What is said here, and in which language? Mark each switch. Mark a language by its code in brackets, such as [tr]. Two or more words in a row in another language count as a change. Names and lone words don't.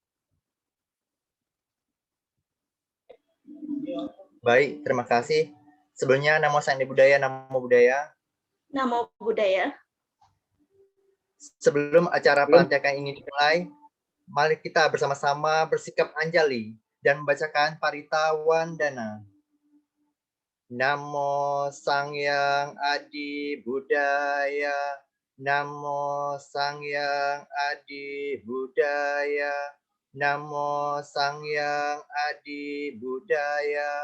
[id] Baik, terima kasih. Sebelumnya, [pi] Namo Sang Adi Buddhaya, Namo Buddhaya. Namo Buddhaya. [id] Sebelum acara pelantikan ini dimulai, mari kita bersama-sama bersikap anjali dan membacakan Parita Wandana. [pi] Namo Sangyang Adi Buddhaya, Namo Sangyang Adi Buddhaya, Namo Sangyang Adi Buddhaya,